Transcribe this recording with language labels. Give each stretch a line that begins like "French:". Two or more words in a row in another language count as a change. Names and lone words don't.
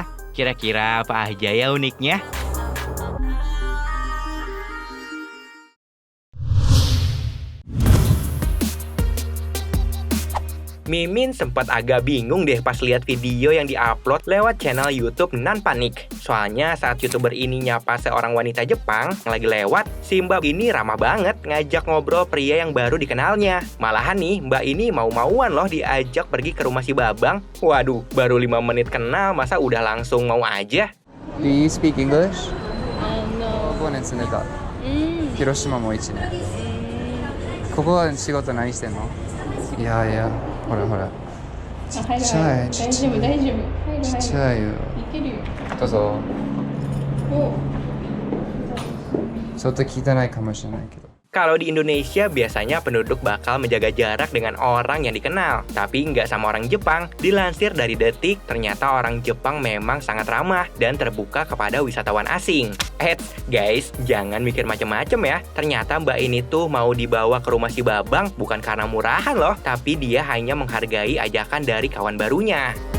Indonesian: Kira-kira apa aja ya uniknya? Mimin sempat agak bingung deh pas lihat video yang diupload lewat channel YouTube Nan Panik. Soalnya saat YouTuber ini nyapa seorang wanita Jepang yang lagi lewat, si Mbak ini ramah banget ngajak ngobrol pria yang baru dikenalnya. Malahan nih, Mbak ini mau-mauan loh diajak pergi ke rumah si Babang. Waduh, baru 5 menit kenal masa udah langsung mau aja?
English: Do you speak English? No.
Japanese: 5 年住んでた。広島も1年。ここは仕事何してんの？いやいや、ほらほら。ちっちゃい。大丈夫大丈夫。ちっちゃいよ。いけるよ。どうぞ。お。ちょっと聞いてないかもしれないけど。
Indonesian: Kalau di Indonesia biasanya penduduk bakal menjaga jarak dengan orang yang dikenal, tapi nggak sama orang Jepang. Dilansir dari Detik, ternyata orang Jepang memang sangat ramah dan terbuka kepada wisatawan asing. Guys, jangan mikir macem-macem ya. Ternyata Mbak ini tuh mau dibawa ke rumah si Babang bukan karena murahan loh, tapi dia hanya menghargai ajakan dari kawan barunya.